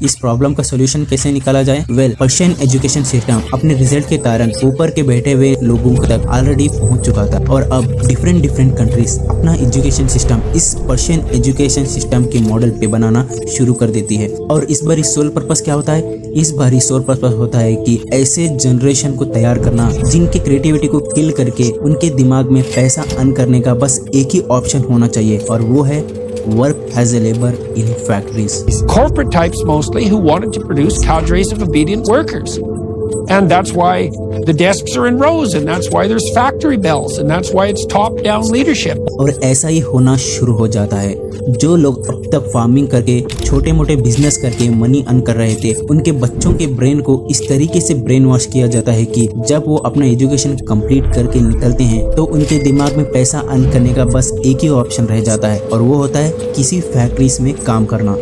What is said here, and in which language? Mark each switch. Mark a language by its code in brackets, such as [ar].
[hi] इस प्रॉब्लम का सोल्यूशन कैसे निकाला जाए? पर्शियन एजुकेशन सिस्टम अपने रिजल्ट के कारण ऊपर के बैठे हुए लोगों तक ऑलरेडी पहुंच चुका था, और अब डिफरेंट कंट्रीज अपना एजुकेशन सिस्टम इस पर्शियन एजुकेशन सिस्टम के मॉडल पे बनाना शुरू कर देती है। और इस बार इस सोल पर्पस क्या होता है? इस बार इस सोल पर्पस होता है कि ऐसे जनरेशन को तैयार करना जिनके क्रिएटिविटी को किल करके उनके दिमाग में पैसा अर्न करने का बस एक ही ऑप्शन होना चाहिए, और वो है [en] work as a labor in factories. Corporate types mostly who wanted to produce cadres of obedient workers. And that's why the desks are in rows, and that's why there's factory bells, and that's why it's top-down leadership. [hi] और ऐसा ही होना शुरू हो जाता है। जो लोग अब तक फार्मिंग करके छोटे मोटे बिजनेस करके मनी अर्न कर रहे थे, उनके बच्चों के ब्रेन को इस तरीके से ब्रेन वॉश किया जाता है कि जब वो अपना एजुकेशन कंप्लीट करके निकलते हैं तो उनके दिमाग में पैसा अर्न करने का बस एक ही ऑप्शन रह जाता है, और वो होता है किसी फैक्ट्रीज में काम करना।